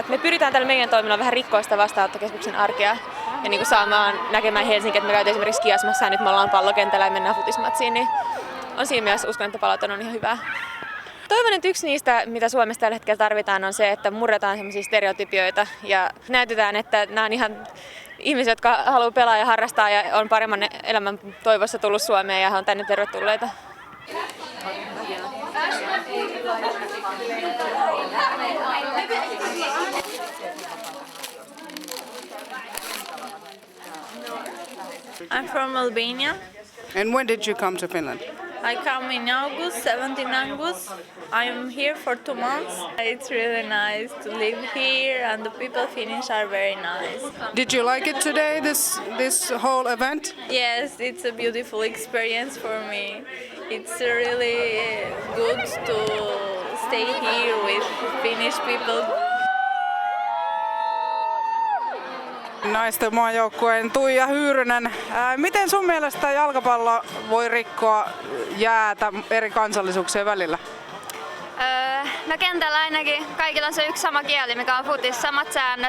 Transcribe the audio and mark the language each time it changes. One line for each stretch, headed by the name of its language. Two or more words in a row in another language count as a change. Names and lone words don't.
Finnish: Me pyritään tällä meidän toiminnalla vähän rikkoa sitä vastaanottokeskuksen arkea ja saamaan näkemään Helsinki, että me käytiin esimerkiksi Kiasmassa ja nyt me ollaan pallokentällä ja mennään futismatsiin, niin on siinä mielessä uskon, että palaute on ihan hyvää. Toivon, että yksi niistä, mitä Suomessa tällä hetkellä tarvitaan, on se, että murretaan sellaisia stereotypioita ja näytetään, että nämä on ihan ihmisiä, jotka haluaa pelaa ja harrastaa ja on paremman elämän toivossa tullut Suomeen ja on tänne tervetulleita.
English: I'm from Albania. And when did you come to Finland? I come in August, 17 August. I'm here for 2 months. It's really nice to live here and the people Finnish are very nice. Did you like it today, this whole event? Yes, it's a beautiful experience for me. It's really good to stay here with Finnish people.
Finnish: Naisten maajoukkueen Tuija Hyyrynen. Miten sun mielestä jalkapallo voi rikkoa jäätä eri kansallisuuksien välillä? No kentällä ainakin kaikilla on se yksi sama kieli, mikä on futis, samat säännöt.